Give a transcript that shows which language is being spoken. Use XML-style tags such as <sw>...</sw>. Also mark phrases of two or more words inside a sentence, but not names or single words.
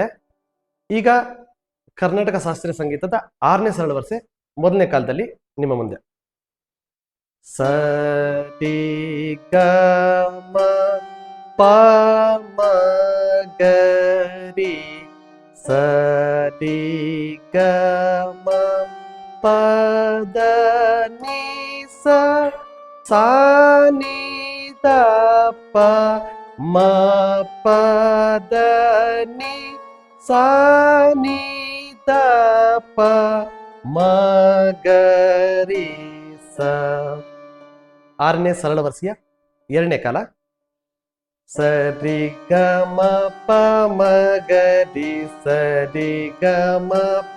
<kn>ಈಗ ಕರ್ನಾಟಕ ಶಾಸ್ತ್ರೀಯ ಸಂಗೀತದ 6ನೇ ಸರಳ ವರಸೆ ಮೊದಲನೇ ಕಾಲದಲ್ಲಿ ನಿಮ್ಮ ಮುಂದೆ. ಸ ರಿ ಗ ಮ ಪ ಮ ಗ ರಿ ಸ ರಿ ಗ ಮ ಪ ದ ni sa sa ni ದ ಪ ಮ ಪ ದ ni sa ni ದ ಪ ಮ ಗ ರಿ ಸ. 6ನೇ ಸರಳ ವರಸೆಯ 2ನೇ ಕಾಲ ಸರಿ ಗ ಮ ಪ ಮ ಗ ರಿ ಸರಿ ಗ ಮ ಪ</kn>